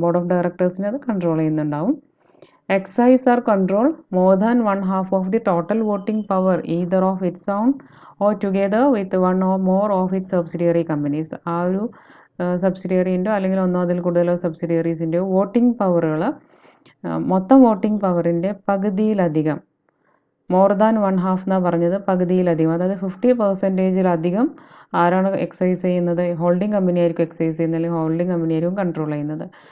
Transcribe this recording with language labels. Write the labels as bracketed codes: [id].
[ml] Board of ഡയറക്ടേഴ്സിനെ അത് control ചെയ്യുന്നുണ്ടാവും. [en] Exercise or control more than 1/2 of the total voting power either of its own or together with one or more of its subsidiary companies. [ml] ആ ഒരു സബ്സിഡിയറിൻ്റെയോ അല്ലെങ്കിൽ ഒന്നോ അതിൽ കൂടുതലോ സബ്സിഡിയറീസിൻ്റെയോ voting പവറുകൾ മൊത്തം voting പവറിൻ്റെ പകുതിയിലധികം, മോർ ദാൻ 1/2 എന്നാണ് പറഞ്ഞത്, പകുതിയിലധികം, അതായത് 50%-ലധികം ആരാണ് എക്സൈസ് ചെയ്യുന്നത്, ഹോൾഡിംഗ് കമ്പനി ആയിരിക്കും എക്സൈസ് ചെയ്യുന്നത്, അല്ലെങ്കിൽ ഹോൾഡിംഗ് കമ്പനി ആയിരിക്കും കൺട്രോൾ ചെയ്യുന്നത്.